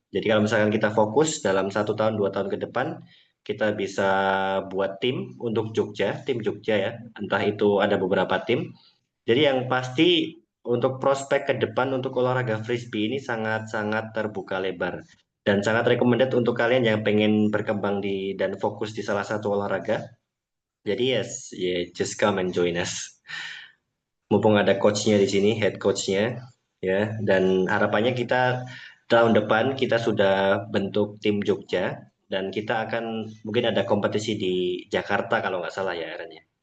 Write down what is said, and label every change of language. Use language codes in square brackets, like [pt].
[id] Jadi kalau misalkan kita fokus dalam 1 tahun, 2 tahun ke depan, kita bisa buat tim untuk Jogja, tim Jogja ya. Entah itu ada beberapa tim. Jadi yang pasti untuk prospek ke depan untuk olahraga frisbee ini sangat-sangat terbuka lebar. Dan sangat recommended untuk kalian yang pengen berkembang dan fokus di salah satu olahraga. [en] Jadi yes, yeah, just come and join us. [id] Mumpung ada coachnya di sini, head coachnya, ya. Dan harapannya kita tahun depan kita sudah bentuk tim Jogja dan kita akan mungkin ada kompetisi di Jakarta kalau nggak salah ya, Aaron ya.